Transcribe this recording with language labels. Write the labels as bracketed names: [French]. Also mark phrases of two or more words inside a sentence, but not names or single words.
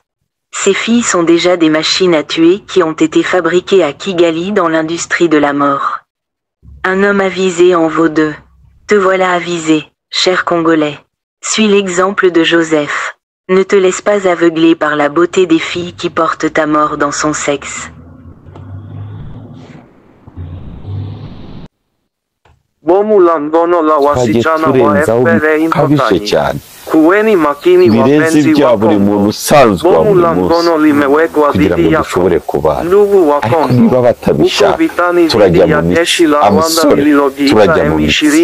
[French] Ces filles sont déjà des machines à tuer qui ont été fabriquées à Kigali dans l'industrie de la mort. Un homme avisé en vaut deux. Te voilà avisé, cher Congolais. Suis l'exemple de Joseph. Ne te laisse pas aveugler par la beauté des filles qui portent ta mort dans son sexe. [Kinyarwanda] birenze ibya buri muntu usanzwe wa buri munsi kugira ngo dushobore kubana, ariko niba batabishaka turajya mu mitsi, amusore turajya mu mitsi,